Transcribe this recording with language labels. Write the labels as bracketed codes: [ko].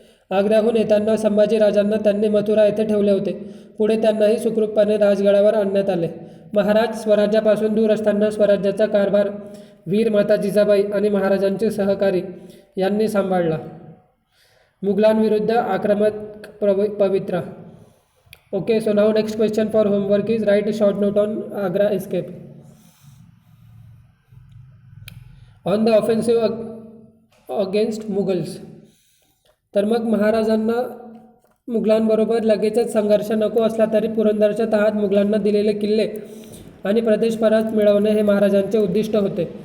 [mr] आग्र्याहून येताना संभाजीराजांना त्यांनी मथुरा येथे ठेवले होते. पुढे त्यांनाही सुखरूपपणे राजगडावर आणण्यात आले. महाराज स्वराज्यापासून दूर असताना स्वराज्याचा कारभार वीरमाता जिजाबाई आणि महाराजांचे सहकारी यांनी सांभाळला. मुघलांविरुद्ध आक्रमक पवित्रा. Okay. [en] So now next question for homework is write a short note on Agra escape. On the offensive against Mughals. [mr] तर मग महाराजांना मुघलांबरोबर लगेचच संघर्ष नको असला तरी पुरंदरच्या तहात मुघलांना दिलेले किल्ले आणि प्रदेश परत मिळवणे हे महाराजांचे उद्दिष्ट होते.